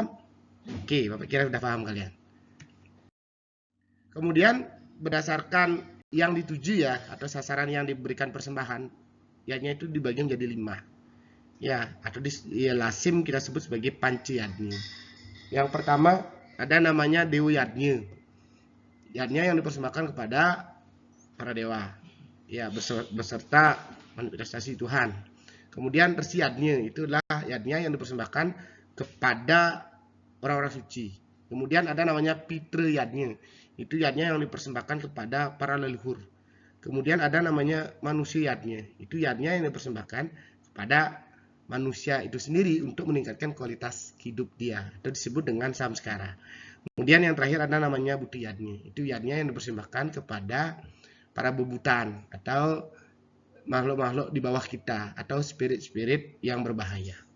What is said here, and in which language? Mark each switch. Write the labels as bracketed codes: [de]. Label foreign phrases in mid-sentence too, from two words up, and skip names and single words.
[id] Oke, Bapak kira sudah paham kalian. Kemudian berdasarkan yang dituju ya, atau sasaran yang diberikan persembahan, yadnya itu dibagi menjadi 5 ya, atau di lasim kita sebut sebagai panciyadnya. Yang pertama ada namanya dewa yadnya, yadnya yang dipersembahkan kepada para dewa ya, beserta manifestasi Tuhan. Kemudian persiyadnya, itulah yadnya yang dipersembahkan kepada orang-orang suci. Kemudian ada namanya pitra yadnya, itu yadnya yang dipersembahkan kepada para leluhur. Kemudian ada namanya manusia yadnya, itu yadnya yang dipersembahkan kepada manusia itu sendiri untuk meningkatkan kualitas hidup dia, atau disebut dengan samskara. Kemudian yang terakhir ada namanya buti yadnya, itu yadnya yang dipersembahkan kepada para bebutan atau makhluk-makhluk di bawah kita atau spirit-spirit yang berbahaya.